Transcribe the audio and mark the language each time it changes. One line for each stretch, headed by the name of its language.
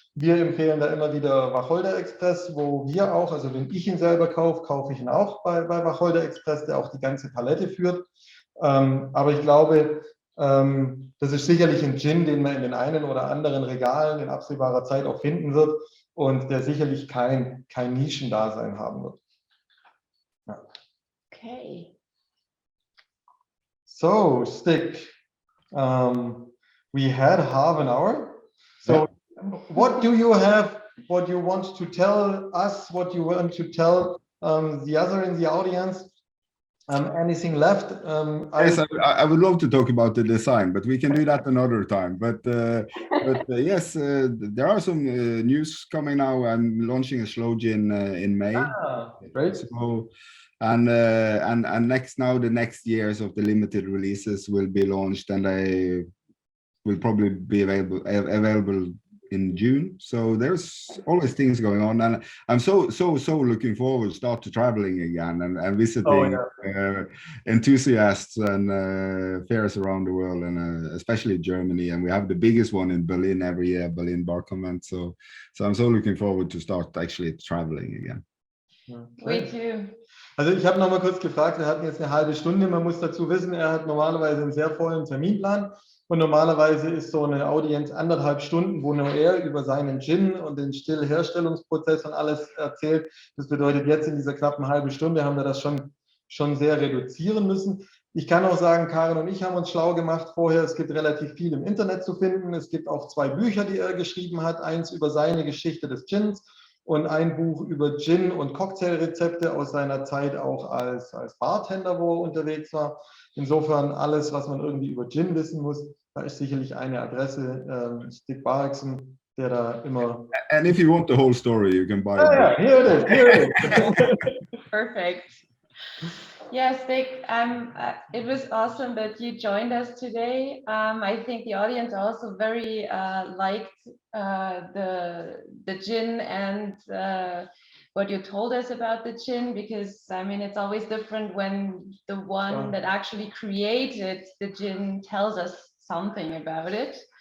German: Wir empfehlen da immer wieder Wacholder Express, wo wir auch, also wenn ich ihn selber kaufe, kaufe ich ihn auch bei Wacholder Express, der auch die ganze Palette führt. Aber ich glaube, das ist sicherlich ein Gin, den man in den einen oder anderen Regalen in absehbarer Zeit auch finden wird und der sicherlich kein Nischendasein haben wird. Ja.
English: Okay. So, Stig, we had half an hour. So, what do you have? What you want to tell us? What you want to tell the other in the audience? Anything left? Yes, I would love to talk about the design, but we can do that another time. But yes, there are some news coming now. I'm launching a slow gin in May. Great. So, and next the next years of the limited releases will be launched, and they will probably be available in June. So there's always things going on, and I'm so looking forward to start traveling again and visiting enthusiasts and fairs around the world, and especially Germany. And we have the biggest one in Berlin every year, Berlin Bar Convent. So I'm so looking forward to start actually traveling again. We too.
German: Also ich habe noch mal kurz gefragt, wir hatten jetzt eine halbe Stunde, man muss dazu wissen, er hat normalerweise einen sehr vollen Terminplan und normalerweise ist so eine Audienz 1,5 Stunden, wo nur er über seinen Gin und den Stillherstellungsprozess und alles erzählt. Das bedeutet, jetzt in dieser knappen halben Stunde haben wir das schon sehr reduzieren müssen. Ich kann auch sagen, Karin und ich haben uns schlau gemacht vorher, es gibt relativ viel im Internet zu finden, es gibt auch 2 Bücher, die er geschrieben hat, eins über seine Geschichte des Gins und ein Buch über Gin und Cocktailrezepte aus seiner Zeit auch als Bartender, wo er unterwegs war. Insofern alles, was man irgendwie über Gin wissen muss, da ist sicherlich eine Adresse, Stig Barkesten, der da immer...
English: And if you want the whole story, you can buy it. Yeah, here it is. Perfect. Yes, Stig, it was awesome that you joined us today. I think the audience also very liked the gin and what you told us about the gin, because I mean it's always different when the one that actually created the gin tells us something about it.